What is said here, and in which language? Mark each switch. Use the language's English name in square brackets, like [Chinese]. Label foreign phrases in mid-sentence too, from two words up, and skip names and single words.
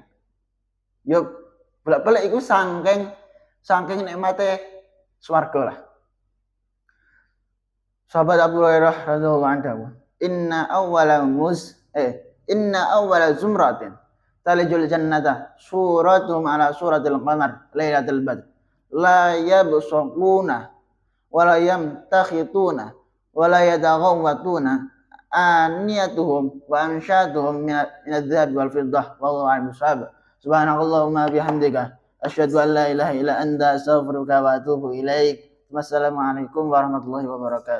[Javanese] Yo bolak-balik iku saking nikmate swarga lah. [Arabic] Sahabat Abu Hurairah رضي الله عنه إن أول زمرة تلج الجنة صورتهم على صورة القمر ليلة البدر لا يبصقون ولا يمتخطون ولا يتغوطون آنيتهم وأمشاطهم من الذهب والفضة والله أعلم بالصواب. سبحانك اللهم وبحمدك أشهد أن لا إله إلا أنت أستغفرك وأتوب إليك. والسلام عليكم ورحمة الله وبركاته.